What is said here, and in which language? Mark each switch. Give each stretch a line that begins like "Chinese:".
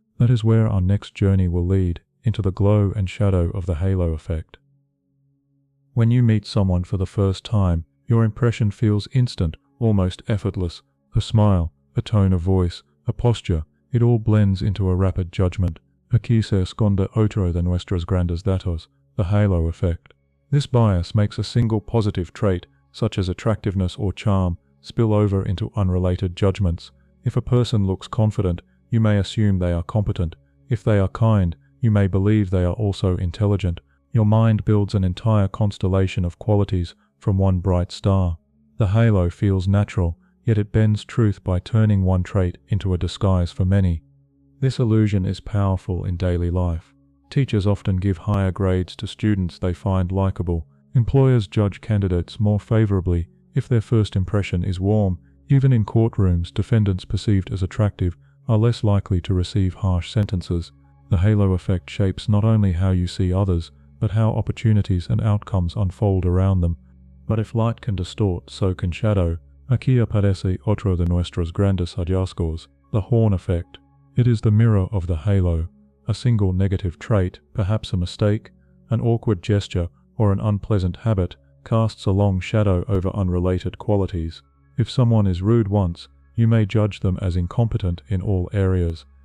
English: That is where our next journey will lead, into the glow and shadow of the halo effect. When you meet someone for the first time, your impression feels instant, almost effortless. A smile, a tone of voice, a posture, it all blends into a rapid judgment.
Spanish: Aquí se esconde otro de nuestros grandes datos, the halo effect.
English: This bias makes a single positive trait, such as attractiveness or charm, spill over into unrelated judgments. If a person looks confident, you may assume they are competent. If they are kind, you may believe they are also intelligent. Your mind builds an entire constellation of qualities from one bright star. The halo feels natural, yet it bends truth by turning one trait into a disguise for many. This illusion is powerful in daily life. Teachers often give higher grades to students they find likable. Employers judge candidates more favorably if their first impression is warm. Even in courtrooms, defendants perceived as attractive are less likely to receive harsh sentences. The halo effect shapes not only how you see others, but how opportunities and outcomes unfold around them. But if light can distort, so can shadow.
Spanish: Aquí aparece otro de nuestros grandes hallazgos, the horn effect.
English: It is the mirror of the halo. A single negative trait, perhaps a mistake, an awkward gesture, or an unpleasant habit, casts a long shadow over unrelated qualities. If someone is rude once, you may judge them as incompetent in all areas.